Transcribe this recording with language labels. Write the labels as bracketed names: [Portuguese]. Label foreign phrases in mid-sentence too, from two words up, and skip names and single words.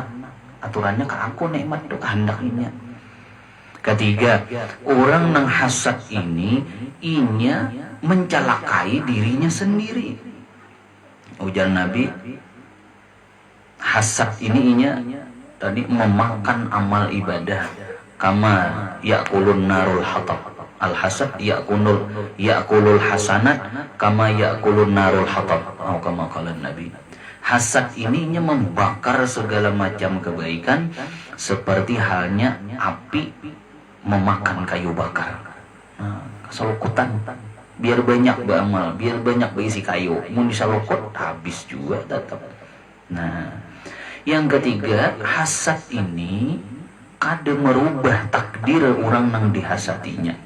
[Banjar] Aturannya ke aku nikmat tuh kehendak inya. Ketiga, orang nang hasad ini inya mencelakai dirinya sendiri. Ujar Nabi, hasad ini inya tadi memakan amal ibadah. [Arabic] كما يأكل النار الحطب الحسد يأكل الحسنات كما يأكل النار الحطب. أوه كما قال نبي. [Banjar] Hasad ini inya membakar segala macam kebaikan seperti halnya api memakan kayu bakar. Nah, keselukutan. Biar banyak beramal, biar banyak berisi kayu. Mun disalukut habis juga tetap. Nah, yang ketiga, hasad ini kada merubah takdir orang nang dihasatinya.